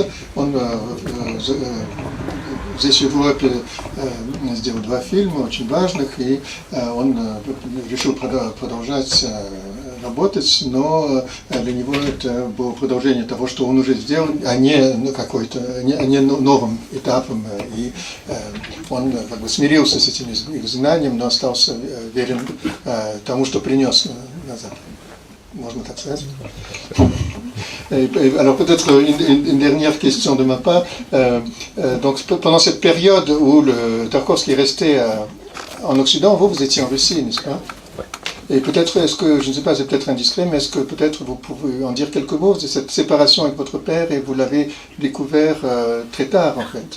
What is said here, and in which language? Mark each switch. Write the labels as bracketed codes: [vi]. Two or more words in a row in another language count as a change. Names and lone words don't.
[ru] Он здесь в Европе сделал 2 фильма очень важных, и он решил продолжать работать, но для него это было продолжение того, что он уже сделал, а не не новым этапом. И он как бы смирился с этим изгнанием, но остался верен тому, что принес назад. Можно так сказать? [fr] Alors peut-être une dernière question de ma part. Donc pendant cette période où le Tarkovsky est resté en Occident, vous étiez en Russie, n'est-ce pas? Et peut-être, est-ce que, je ne sais pas, c'est peut-être indiscret, mais est-ce que peut-être vous pouvez en dire quelques mots de cette séparation avec votre père, et vous l'avez découvert très tard en fait.